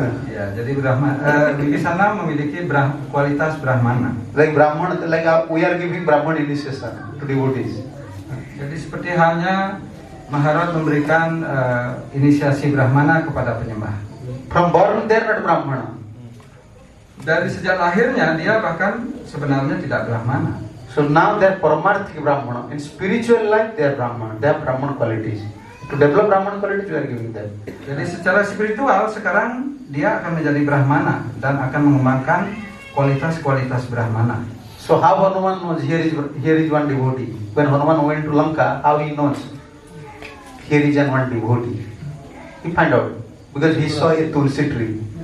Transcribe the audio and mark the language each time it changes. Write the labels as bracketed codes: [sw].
[id] ya, jadi Wibisana memiliki kualitas Brahmana. [en] Like Brahman, we are giving Brahman initiation to devotees. [id] Jadi seperti halnya Maharaj memberikan inisiasi Brahmana kepada penyembah. [en] From born they are not Brahmana. [id] Dari sejak lahirnya dia bahkan sebenarnya tidak Brahmana. [en] So now they are Paramarthik Brahmana. In spiritual life they are Brahmana. They have Brahman qualities. To develop Brahman qualities we are giving them. [id] Jadi secara spiritual sekarang dia akan menjadi Brahmana dan akan mengembangkan kualitas-kualitas Brahmana. [en] So how Hanuman knows here is one devotee? When Hanuman went to Lanka, how he knows here is one devotee? He find out because he saw a tulsi tree.